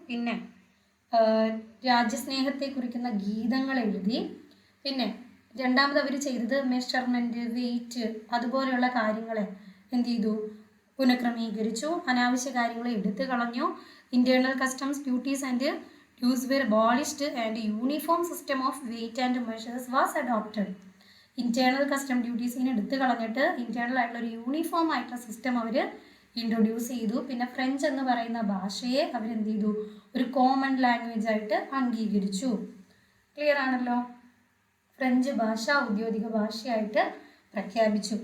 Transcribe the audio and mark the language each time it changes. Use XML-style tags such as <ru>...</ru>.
<ml>പിന്നെ രാജ്യസ്നേഹത്തെ കുറിക്കുന്ന ഗീതങ്ങൾ എഴുതി. പിന്നെ രണ്ടാമത് അവർ ചെയ്തത് മെഷർമെൻറ്റ്, വെയിറ്റ്, അതുപോലെയുള്ള കാര്യങ്ങളെ എന്ത് ചെയ്തു? പുനഃക്രമീകരിച്ചു. അനാവശ്യ കാര്യങ്ങളെ എടുത്തു കളഞ്ഞു.</ml> <en>Internal customs, duties and dues were abolished and a uniform system of weight and measures was adopted.</en> <ml>Internal custom ഡ്യൂട്ടീസിനെ എടുത്തു കളഞ്ഞിട്ട് ഇന്റേണൽ ആയിട്ടുള്ള ഒരു യൂണിഫോം ആയിട്ടുള്ള സിസ്റ്റം അവർ ഇൻട്രൊഡ്യൂസ് ചെയ്തു. പിന്നെ ഫ്രഞ്ച് എന്ന് പറയുന്ന ഭാഷയെ അവരെന്ത് ചെയ്തു? ഒരു കോമൺ ലാംഗ്വേജ് ആയിട്ട് അംഗീകരിച്ചു. ക്ലിയർ ആണല്ലോ. ഫ്രഞ്ച് ഭാഷ ഔദ്യോഗിക ഭാഷയായിട്ട് പ്രഖ്യാപിച്ചു.</ml>